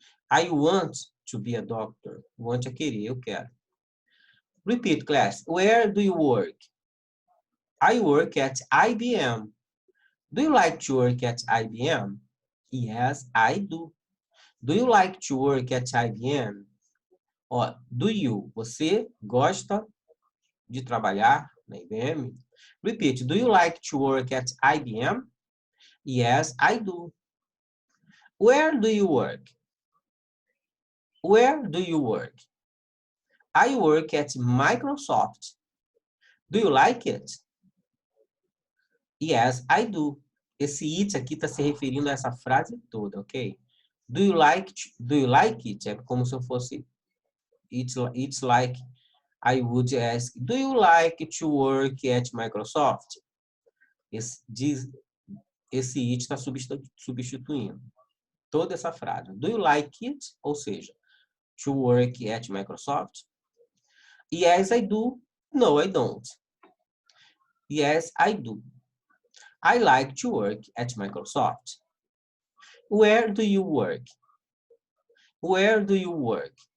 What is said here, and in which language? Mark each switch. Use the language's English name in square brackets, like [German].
[English] I want to be a doctor. Want [Portuguese] é querer, eu quero. [English] Repeat, class. Where do you work? I work at IBM. Do you like to work at IBM? Yes, I do. Do you like to work at IBM? [Portuguese] Ó, do you, você gosta de trabalhar na IBM? [English] Repeat, do you like to work at IBM? Yes, I do. Where do you work? Where do you work? I work at Microsoft. Do you like it? Yes, I do. [Portuguese] Esse it aqui está se referindo a essa frase toda, ok? [English] Do you like it? [Portuguese] É como se eu fosse [English] it's like I would ask, do you like to work at Microsoft? [Portuguese] Esse it está substituindo toda essa frase. [English] Do you like it? [Portuguese] Ou seja, [English] to work at Microsoft? Yes, I do. No, I don't. Yes, I do. I like to work at Microsoft. Where do you work? Where do you work?